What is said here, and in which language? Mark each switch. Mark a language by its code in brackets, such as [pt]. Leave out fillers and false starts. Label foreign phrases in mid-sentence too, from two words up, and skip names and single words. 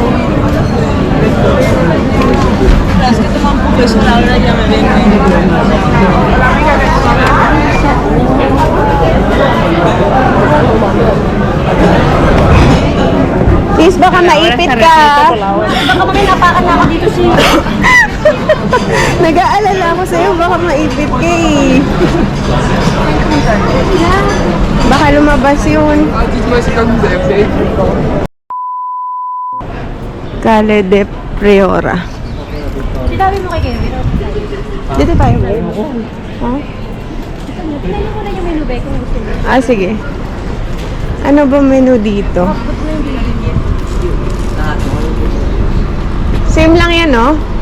[tl] Sis, baka maipit ka. Baka may napakan na ako dito si... Nag-aalala ako sa'yo, baka maipit ka eh. Baka lumabas yun. Calle de Priora. Sinabi mo kay Kevin. Dito tayo ba? Ha? Tingnan mo na yung menu ba kung gusto mo. Ah, sige. Ano ba menu dito? Same lang yan, no?